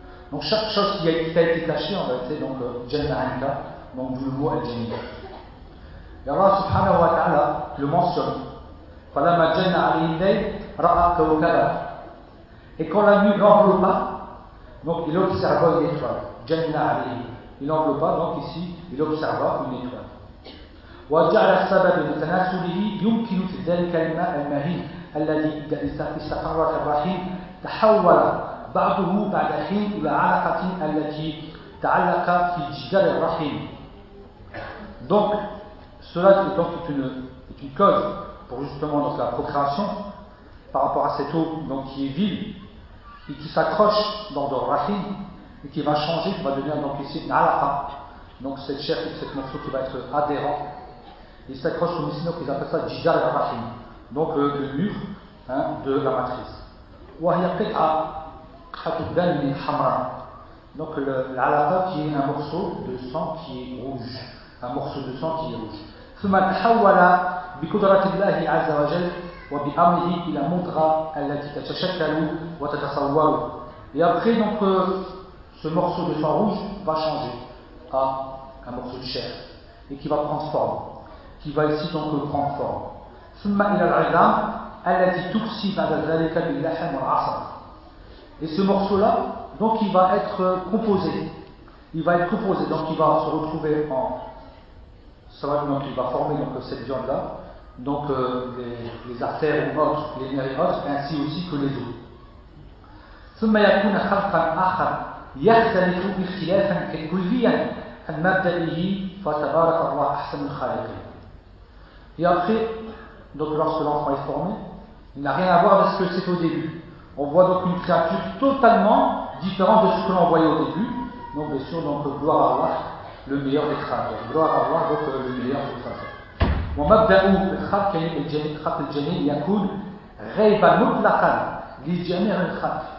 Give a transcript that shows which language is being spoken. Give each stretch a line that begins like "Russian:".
French: Donc chaque chose qui a été cachée en fait donc
Arabic: jannah anka,
French: donc d'où le mot al-jannah. Et Allah subhanahu wa ta'ala le mentionne.
Arabic: Falamma janna 'alayhi ra'a kawkaba.
French: Et quand la nuit l'enveloppa, donc il observa une étoile.
Arabic: Jannah 'alayhi.
French: Il l'enveloppa, donc ici il observa une étoile.
Arabic: وجعل السبب لتناسله يمكن في ذلك الماء المهين الذي استقر في الرحيم تحول بعضه بعد حين إلى علقة التي تعلق في جدار الرحيم.
French: Donc, cela donc, est une cause pour justement donc, la procréation par rapport à cette eau donc, qui est vide et qui s'accroche dans le rahim et qui va changer, qui va devenir donc ici une alaqa. Donc, cette chair, cette morceau qui va être adhérent, il s'accroche au mislinok, ils appellent ça
Arabic: jidar al-rahim,
French: donc le mur hein, de la matrice.
Arabic: Wa hiya qit'a khatubdan min hamra.
French: Donc, l'alaqa qui est un morceau de sang qui est rouge. Un morceau de sang qui est rouge.
Arabic: ثم تحول بقدرة الله عز وجل وبأمره إلى مضغة التي تتشكل وتتصور.
French: Et après, donc, ce morceau de sang rouge va changer à un morceau de chair et qui va prendre forme, qui va ici donc prendre forme.
Arabic: ثم إلى العظام التي تكسي بعد ذلك باللحم والعصب.
French: Et ce morceau-là, donc, il va être composé. Il va être composé, donc, il va se retrouver en. Ça va donc il va former donc, cette viande-là, donc les artères ou autres, les nerfs autres, ainsi aussi que les os.
Arabic: ثم يكون خلقا آخر يختلف اختلافا كليا عن مبدئه فتبارك الله أحسن الخالقين.
French: Et après, donc lorsque l'enfant est formé, il n'a rien à voir avec ce que c'est au début. On voit donc une créature totalement différente de ce que l'on voyait au début. Donc bien sûr, donc gloire à Allah. Le meilleur des créateurs. Gloire à Allah, donc le meilleur des créateurs. Mon mabda'u, le khak, le khak, le jami, il y a koud, rayba mutlaqan, li jami, le khak.